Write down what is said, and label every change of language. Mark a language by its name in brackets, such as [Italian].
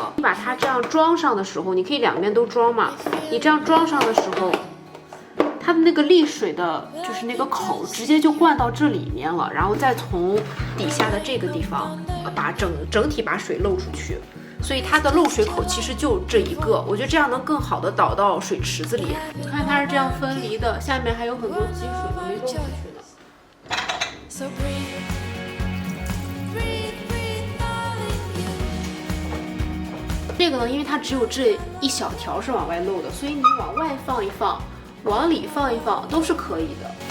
[Chinese] 你把它这样装上的时候，你可以两边都装嘛。你这样装上的时候，它的那个沥水的，就是那个口直接就灌到这里面了，然后再从底下的这个地方把整体把水漏出去。所以它的漏水口其实就这一个，我觉得这样能更好的导到水池子里。你看它是这样分离的，下面还有很多积水都没漏出去呢。 [English] So breathe, breathe, breathe all in you. [Chinese] 这个呢，因为它只有这一小条是往外漏的，所以你往外放一放，往里放一放都是可以的。